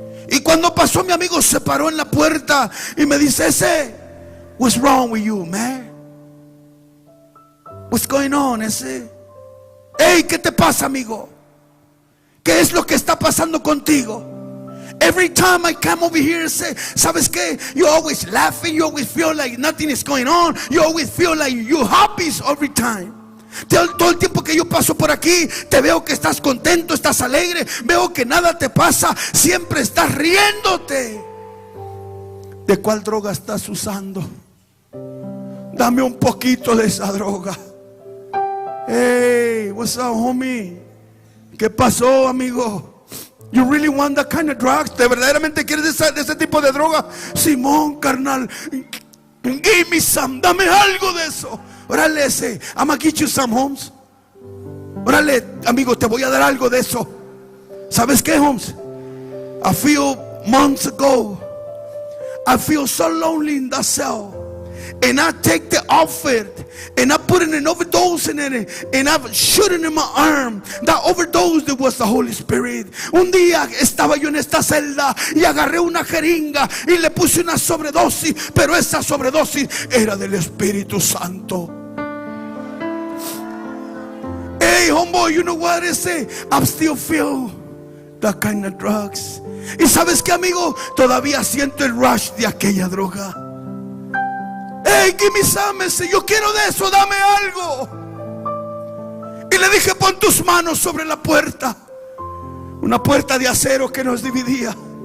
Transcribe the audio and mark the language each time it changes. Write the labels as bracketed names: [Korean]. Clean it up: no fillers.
[Spanish] Y cuando pasó mi amigo, se paró en la puerta y me dice: ese, [English] what's wrong with you, man? What's going on, ese? Hey, [Spanish] ¿qué te pasa, amigo? ¿Qué es lo que está pasando contigo? [English] Every time I come over here, say, [Spanish] ¿sabes qué? [English] You always laughing, you always feel like nothing is going on, you always feel like you happy every time. [Spanish] Todo el tiempo que yo paso por aquí, te veo que estás contento, estás alegre, veo que nada te pasa, siempre estás riéndote. ¿De cuál droga estás usando? Dame un poquito de esa droga. [English] Hey, what's up, homie? [Spanish] ¿Qué pasó, amigo? [English] You really want that kind of drugs? [Spanish] ¿Te verdaderamente quieres de ese tipo de droga? Simón, carnal. [English] Give me some, [Spanish] dame algo de eso. [English] Órale, ese, I'm gonna get you some, Holmes. [Spanish] Órale, amigo, te voy a dar algo de eso. ¿Sabes qué, Holmes? [English] A few months ago, I feel so lonely in that cell. And I take the outfit and I put an overdose in it, and I shoot it in my arm. That overdose, that was the Holy Spirit. [Spanish] Un día estaba yo en esta celda y agarré una jeringa y le puse una sobredosis, pero esa sobredosis era del Espíritu Santo. [English] Hey, homeboy, you know what I say? I still feel that kind of drugs. [Spanish] Y sabes qué, amigo, todavía siento el rush de aquella droga. [English] Hey, give me some, [Spanish] yo quiero de eso, dame algo. Y le dije, pon tus manos sobre la puerta. Una puerta de acero que nos dividía.